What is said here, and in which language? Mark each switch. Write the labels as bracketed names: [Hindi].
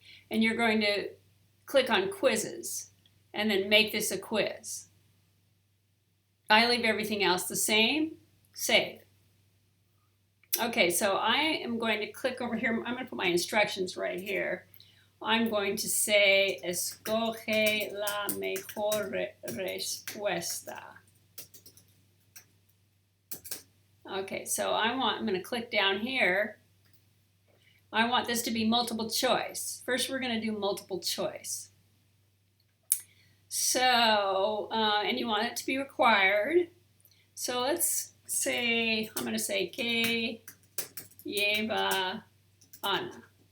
[English] And you're going to click on quizzes and then make this a quiz. I leave everything else the same, save. Okay, so I am going to click over here. I'm going to put my instructions right here. I'm going to say, [Spanish] escoge la mejor respuesta. [English] Okay, so I'm going to click down here. I want this to be multiple choice. First, we're going to do multiple choice. So, and you want it to be required. So let's say, I'm going to say, [Spanish] ¿Qué lleva Ana?